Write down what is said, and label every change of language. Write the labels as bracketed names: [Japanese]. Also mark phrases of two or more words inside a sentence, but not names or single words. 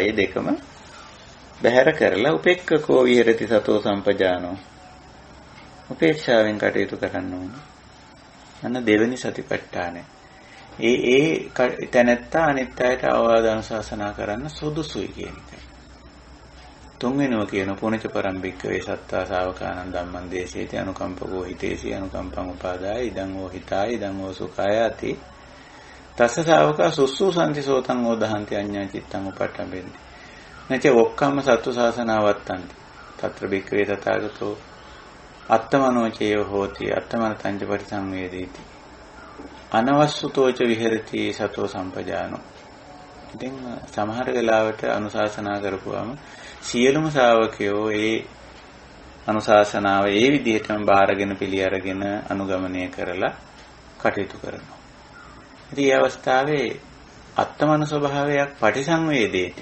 [Sinhala] මේ දෙකම බැහැර කරලා [Pali] උපේක්ඛකෝ විහෙරති සතෝ සම්පජානෝ. [Sinhala] උපේක්ෂාවෙන් කටයුතු කරන්න ඕනේ. අන්න දෙවෙනි සතිපට්ඨානය. ඒ තැනැත්තා අනිත් අයට අවවාද අනුශාසනා කරන්න සුදුසුයි කියන එකයි. තුන්වෙනිව කියන [Pali] පුනච පරම්පික්කවේ සත්තා ශාවකානං ධම්මං දේශේති අනුකම්පකෝ හිතේසි අනුකම්පං උපාදාය ඉදං වූ හිතාය ඉදං වූ සුඛායති. තස්ස ශාවකා සුස්සුසන්ති සෝතං ඕදහන්ති අඤ්ඤා චිත්තං උපට්ඨපෙන්ති. නච ඔක්කම්ම සත්තු ශාසනාවත්තන්ති. తත්‍ර බික්ඛවේ තථාගතෝ අත්තමනෝචේව හෝති අත්තමනතං පරිසංවේදේති. අනවස්සුතෝච විහෙරති සතෝ සම්පජානෝ. [Sinhala] ඉතින් සමහර වෙලාවට අනුශාසනා කරපුවාම සියලුම ශ්‍රාවකයෝ ඒ අනුශාසනාව ඒ විදිහටම බාරගෙන පිළි අරගෙන අනුගමනය කරලා කටයුතු කරනවා. ඉතින් මේ අවස්ථාවේ අත්තමන ස්වභාවයක් පටිසංවේදේති.